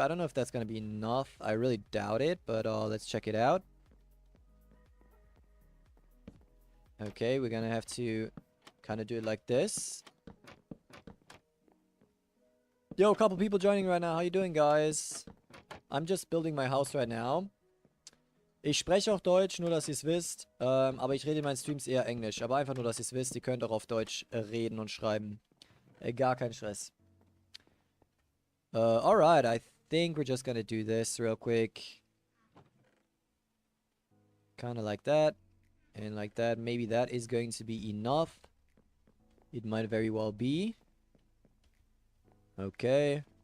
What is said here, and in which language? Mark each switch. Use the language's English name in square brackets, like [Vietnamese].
[English] I don't know if that's gonna be enough. I really doubt it, but let's check it out. Okay, we're gonna have to kind of do it like this. Yo, a couple people joining right now. How you doing, guys? I'm just building my house right now. [German] Ich spreche auch Deutsch, nur dass ihr es wisst. Aber ich rede in meinen Streams eher Englisch. Aber einfach nur, dass ihr es wisst. Ihr könnt auch auf Deutsch reden und schreiben. Gar kein Stress. [English] Alright, I think we're just gonna do this real quick. Kind of like that. And like that. Maybe that is going to be enough. It might very well be. Okay.